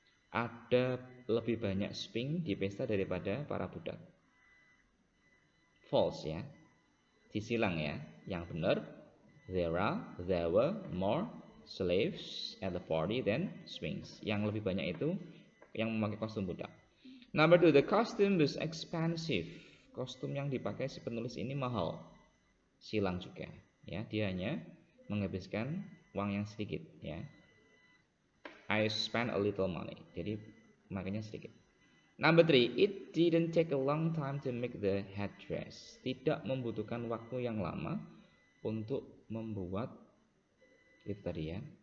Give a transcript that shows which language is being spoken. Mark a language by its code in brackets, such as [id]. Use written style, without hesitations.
[id] Ada lebih banyak sphinx di pesta daripada para budak. False, ya. Disilang, ya. Yang benar, [en] there were more slaves at the party than sphinx. [id] Yang lebih banyak itu yang memakai kostum budak. [en] Number two, the costume was expensive. [id] Kostum yang dipakai si penulis ini mahal. Silang juga, ya. Dia hanya menghabiskan uang yang sedikit, ya. [en] I spent a little money. [id] Jadi makanya sedikit. [en] Number three, it didn't take a long time to make the headdress. [id] Tidak membutuhkan waktu yang lama untuk membuat itu tadi, ya.